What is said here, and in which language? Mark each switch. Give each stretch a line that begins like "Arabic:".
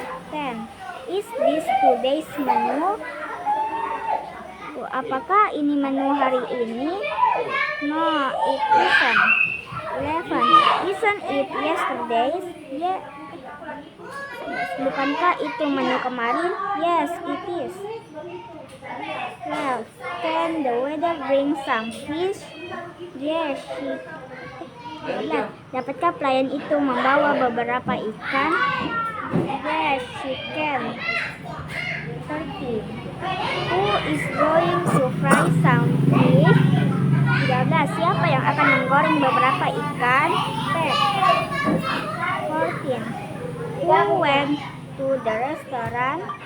English: 10. Is this today's menu?
Indonesian: Apakah ini menu hari ini?
English: No, it isn't. 11. Isn't it yesterday's?
Indonesian: Yeah. Bukankah itu menu kemarin?
English: Yes, it is. 12. Can the waiter bring some fish? Yes, she.
Indonesian: Dapatkah pelayan itu membawa beberapa ikan?
English: Yes, she can. 13. Who is going to fry some fish? 13.
Indonesian: Siapa yang akan menggoreng beberapa ikan?
English: Pet. 14. Who went to the restaurant?